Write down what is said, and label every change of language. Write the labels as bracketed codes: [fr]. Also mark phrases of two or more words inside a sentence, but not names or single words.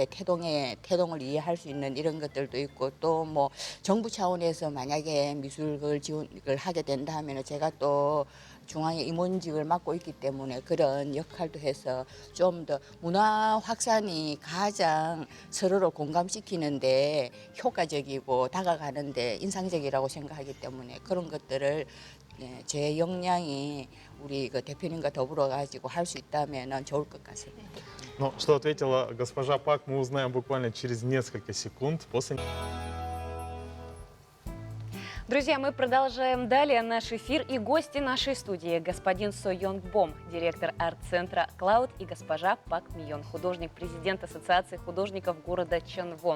[ko] 태동을 이해할 수 있는 이런 것들도 있고 또 뭐 정부 차원에서 만약에 미술을 지원을 하게 된다 하면 제가 또 중앙의 임원직을 맡고 있기 때문에 그런 역할도 해서 좀 더 문화 확산이 가장 서로를 공감시키는데 효과적이고 다가가는데 인상적이라고 생각하기 때문에 그런 것들을 제 역량이 우리 그 대표님과 더불어 가지고 할 수 있다면 좋을 것 같습니다. [ru] Ну, что ответила госпожа Пак, мы узнаем буквально через несколько секунд после... Друзья, мы продолжаем далее наш эфир и гости нашей студии. Господин Со Йонг Бом, директор арт-центра «Клауд», и госпожа Пак Мион, художник-президент Ассоциации художников города Чанвон.